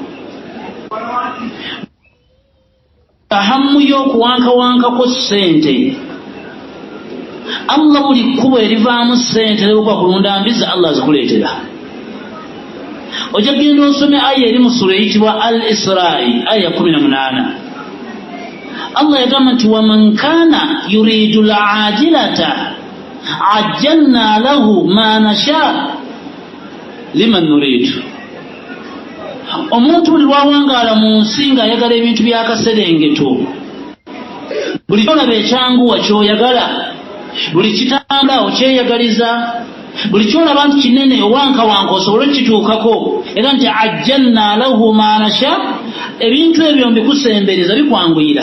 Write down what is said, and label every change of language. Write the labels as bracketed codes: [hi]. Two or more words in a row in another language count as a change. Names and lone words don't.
[lg] Ahammu y'okuwankawankako ssente, Allah buli kkubo erivaamu ssente n'okuba kulunda mbizi Allah azikuleetera. Ojja genda osome aya eri mu sura eyitibwa Al-Isra'i aya 18. Allah yagamba nti [ar] ومن كان يريد العاجلة عجلنا له ما نشاء لمن نريد. [lg] Omuntu buli lwawangaala mu nsi ng'ayagala ebintu by'akaserengeto, buli kyolaba ekyanguwa ky'oyagala, buli kitanda okyeyagaliza, buli kyolaba nti kinene owankawanka osobole okituukako, era nti [ar] عجلنا له ما نشاء, [lg] ebintu ebyo mbikusembereza bikwanguyira.